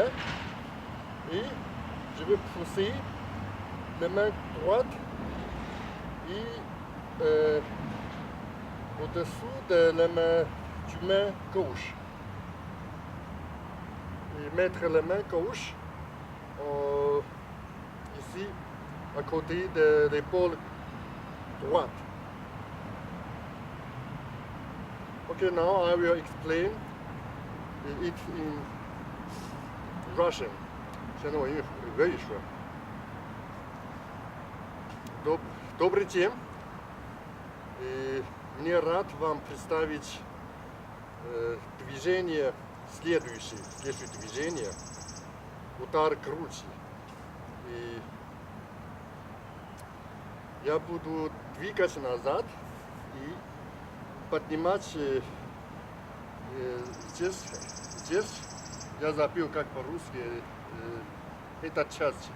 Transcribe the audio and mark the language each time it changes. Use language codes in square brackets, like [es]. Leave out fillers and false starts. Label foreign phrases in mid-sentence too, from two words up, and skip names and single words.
[fr] Et je vais pousser la main droite et au-dessous de la main gauche. et mettre la main gauche ici à côté de l'épaule droite. [en] Okay, now I will explain it in Russian. [zh] 现在我用俄语说。 [ru] Добрый день. И мне рад вам представить движение, следующее движение, удар груди. И я буду двигать назад и поднимать здесь я забил как по-русски эта часть.